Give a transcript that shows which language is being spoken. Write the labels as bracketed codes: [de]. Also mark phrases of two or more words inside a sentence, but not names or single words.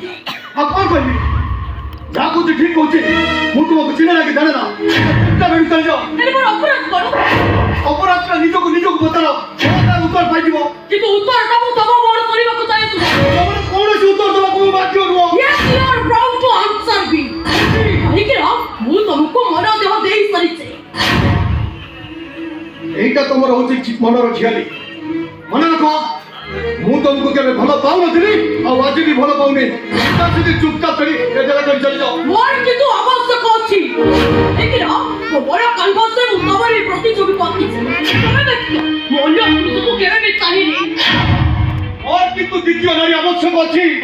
[or] ଆଉ କଣ କହିବି? ଯାହା କହୁଛି ଠିକ କହୁଛି। ମୁଁ ତୁମକୁ ଚିହ୍ନା ଲାଗି ଜାଣେ ନା। ଚୁପଚାପ ଏଠୁ ଚାଲିଯାଅ। ହେଲେ ମୋର ଅପରାଧ କଣ? ଅପରାଧଟା ନିଜକୁ ପଚାର। ତାର ଉତ୍ତର ପାଇଯିବ। କିନ୍ତୁ ଉତ୍ତରଟା ମୁଁ ତମ ମୋର କରିବାକୁ ଚାହେଁ ତୁମେ। ତମର କୌଣସି ଉତ୍ତର ଦେବାକୁ ମୁଁ ବାଧ୍ୟ ନୁହଁ। [en] Yes, you are proud to answer me. [or] କାହିଁକି ନା ମୁଁ ତମକୁ ମନ ଦେହ ଦେଇ ସାରିଛି। [bn] এইটা তোমার হচ্ছে মনের খিয়ালি। মনে রাখো [or] ମୁଁ ତମକୁ କେବେ ଭଲ ପାଉନଥିଲି ଆଉ ଆଜି ବି ଭଲ ପାଉନି। ସେଠି ଚୁପଚାପ କରି ଏ ଜାଗା ଛାଡ଼ି ଚାଲିଯାଅ। ମୋର କିନ୍ତୁ ଆବଶ୍ୟକ ଅଛି। କାହିଁକି ନା ମୋ ବଡ଼ କାନଭାସରେ ମୁଁ ତମରି ପ୍ରତିଛବିକୁ ଆଙ୍କିଛି। ତମେ ଦେଖିଲ ମୁଁ ଅନ୍ୟ ପୁରୁଷକୁ କେବେ ବି ଚାହିଁନି। ମୋର କିନ୍ତୁ ଦ୍ୱିତୀୟ ନାରୀ ଆବଶ୍ୟକ ଅଛି।